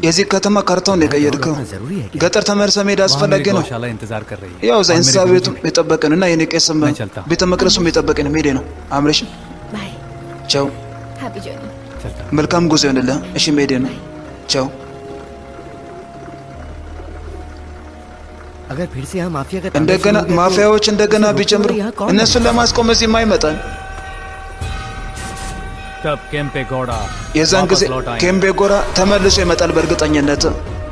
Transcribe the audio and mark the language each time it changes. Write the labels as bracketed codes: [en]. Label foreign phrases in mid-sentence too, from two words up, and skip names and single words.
[am] የዚህ ከተማ ካርታውን የቀየርከው ገጠር ተመልሰህ መሄድ አስፈላጊ ነው። ያው እዛ እንስሳ ቤቱም የጠበቀን እና የኔ ቄስም ቤተ መቅደሱም የጠበቀን መሄዴ ነው። አምሬሽ [en] बाय [am] ቻው። [en] happy journey [am] መልካም ጉዞ ይሁንልህ። እሺ መሄዴ ነው። ቻው። [hi] अगर फिर से यहाँ माफिया का [am] እንደገና ማፊያዎች እንደገና ቢጨምሩ እነሱን ለማስቆም እዚህ ማይመጣል። [hi] कब केम्पे गौड़ा [am] የዛን ጊዜ ኬምቤ ጎራ ተመልሶ ይመጣል በእርግጠኝነት።